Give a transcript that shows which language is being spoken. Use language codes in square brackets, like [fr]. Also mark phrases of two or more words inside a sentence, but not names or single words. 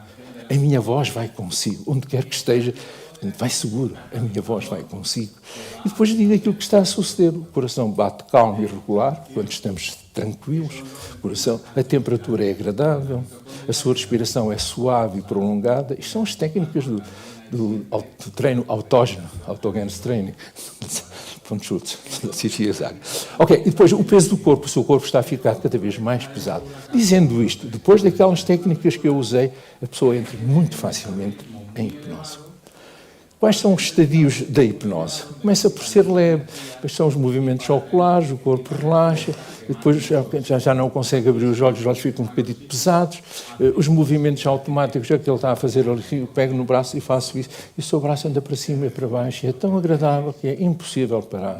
[pt] A minha voz vai consigo, onde quer que esteja, vai seguro, a minha voz vai consigo. E depois digo aquilo que está a suceder. O coração bate calmo e regular, quando estamos tranquilos. O coração, a temperatura é agradável, a sua respiração é suave e prolongada. Isto são as técnicas do treino autógeno, [de] autogenes training, [pt] von Schultz, Ok, e depois o peso do corpo, o seu corpo está a ficar cada vez mais pesado. Dizendo isto, depois daquelas técnicas que eu usei, a pessoa entra muito facilmente em hipnose. Quais são os estadios da hipnose? Começa por ser leve, depois são os movimentos oculares, o corpo relaxa, e depois já não consegue abrir os olhos ficam um bocadinho pesados, os movimentos automáticos, já que ele está a fazer ali, eu pego no braço e faço isso, e o seu braço anda para cima e para baixo, e é tão agradável que é impossível parar.